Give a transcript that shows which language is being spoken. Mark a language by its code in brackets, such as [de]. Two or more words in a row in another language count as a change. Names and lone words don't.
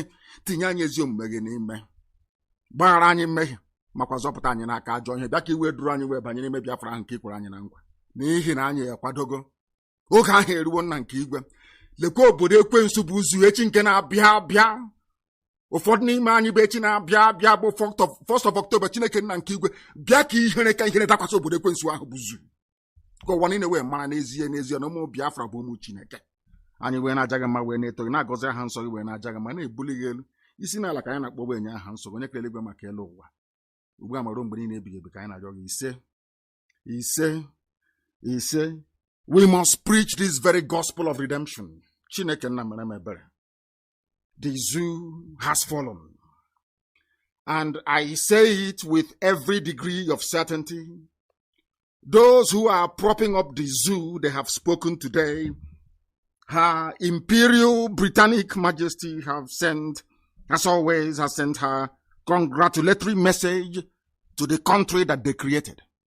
[ig] Tinye anyị ezi omume gị n'ime, gbaghara anyị mmehie, makwa zọpụta anyị n'aka ajọ ihe. Bịa ka iwe duru anyị wee banye n'ime Biafra ahụ nke ikwere anyị na nkwa, n'ihi na anyị ekwadogo. Oge ahụ eruwo nna nke igwe. Lekwa obodo ekwensu bụ uzu echi nke na-abịa abịa. Ụfọdụ n'ime anyị bụ echi na-abịa abịa bụ [en] 1st of October. [ig] Chineke nna nke igwe, bịa ka ihere dakwasị obodo ekwensu ahụ bụ uzu, ka ụwa niile wee mara n'ezie n'ezie na ụmụ Biafra bụ ụmụ Chineke. Anyị wee na-aja gị mma, wee na-eto gị, na-agọzi aha nsọ gị, wee na-aja gị mma, na-ebuli gị elu. Isi n'ala ka anyị na-akpọ wee nye aha nsọ gị, onye kere eluigwe maka elu ụwa, ugbu a mara mgbe niile ebighị ebi, ka anyị na-arịọ gị ise ise ise. [en] We must preach this very gospel of redemption. [ig] Chineke nna mere m ebere. [en] The zoo has fallen, and I say it with every degree of certainty. Those who are propping up the zoo, they have spoken today. Her Imperial Britannic Majesty have sent, as always, has sent her congratulatory message to the country that they created.